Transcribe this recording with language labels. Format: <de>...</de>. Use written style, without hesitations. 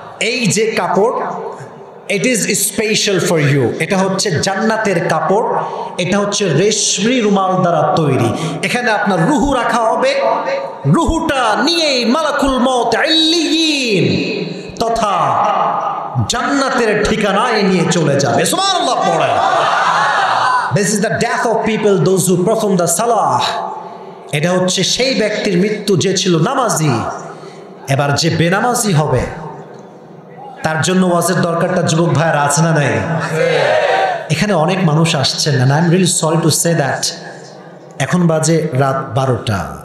<bn>এই যে কাপড়,</bn> <en>it is special for you,</en> <bn>এটা হচ্ছে জান্নাতের কাপড়, এটা হচ্ছে রেশমি রুমাল দ্বারা তৈরি। এখানে আপনার রুহু রাখা হবে, রুহুটা নিয়েই মালাকুল মউত ইল্লিয়িন তথা জান্নাতের ঠিকানায় নিয়ে চলে যাবে। সুবহানাল্লাহ পড়ে।</bn> <en>This is the death of people, those who perform the salah.</en> <bn>এটা হচ্ছে সেই ব্যক্তির মৃত্যু যে ছিল নামাজি। এবার যে বেনামাজি হবে তার জন্য ওয়াজের দরকারটা যুবক ভাইয়েরা আছে না নাই? এখানে অনেক মানুষ আসছেন না,</bn> <en>I am really sorry to say that.</en> <bn>এখন বাজে রাত 12টা।</bn>